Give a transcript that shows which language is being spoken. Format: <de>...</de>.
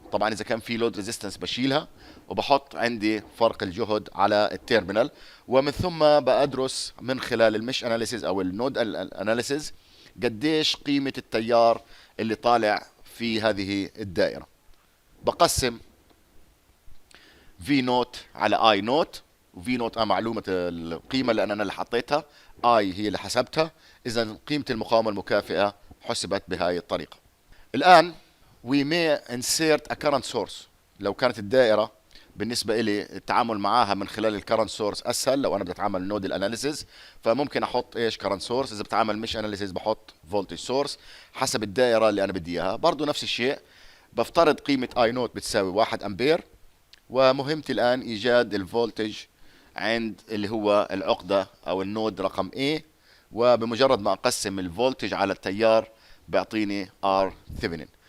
<ar>طبعا اذا كان في لود ريزيستنس بشيلها وبحط عندي فرق الجهد على التيرمينال، ومن ثم بدرس من خلال المش اناليسيز او النود اناليسيز قديش قيمة التيار اللي طالع في هذه الدائرة. بقسم في نوت على اي نوت، وفي نوت معلومة القيمة لأن أنا اللي حطيتها، اي هي اللي حسبتها، إذا قيمة المقاومة المكافئة حسبت بهاي الطريقة.</ar> <en>الآن we may insert a current source.</en> <ar>لو كانت الدائرة بالنسبة إلي التعامل معاها من خلال الكرنت سورس أسهل، لو أنا بدي أتعامل نود الأناليسيز فممكن أحط إيش كرنت سورس، إذا بتعامل مش أناليسيز بحط فولتج سورس حسب الدائرة اللي أنا بدي إياها. برضو نفس الشيء بفترض قيمة اي نوت بتساوي 1 أمبير، ومهمتي الآن إيجاد الفولتج عند اللي هو العقدة أو النود رقم A، وبمجرد ما أقسم الفولتج على التيار بيعطيني R ثيفنين.</ar>